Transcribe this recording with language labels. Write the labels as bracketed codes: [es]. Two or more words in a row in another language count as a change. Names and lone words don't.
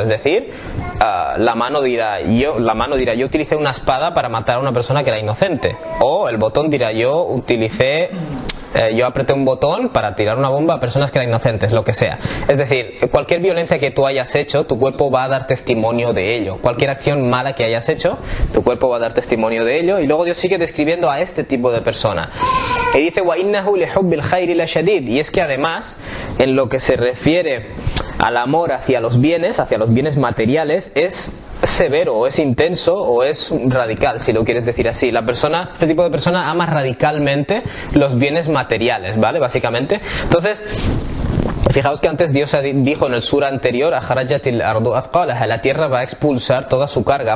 [es] Es decir, la mano dirá yo utilicé una espada para matar a una persona que era inocente, o el botón dirá yo apreté un botón para tirar una bomba a personas que eran inocentes, lo que sea. Es decir, cualquier violencia que tú hayas hecho, tu cuerpo va a dar testimonio de ello. Cualquier acción mala que hayas hecho, tu cuerpo va a dar testimonio de ello. Y luego Dios sigue describiendo a este tipo de persona. Y dice, [ar] وَإِنَّهُ لِحُبِّ الْخَيْرِ لَشَدِيدٌ. [es] Y es que además, en lo que se refiere al amor hacia los bienes materiales, es severo, o es intenso, o es radical, si lo quieres decir así. Este tipo de persona ama radicalmente los bienes materiales, ¿vale? Básicamente. Entonces, fijaos que antes Dios dijo en el sura anterior, la tierra va a expulsar toda su carga.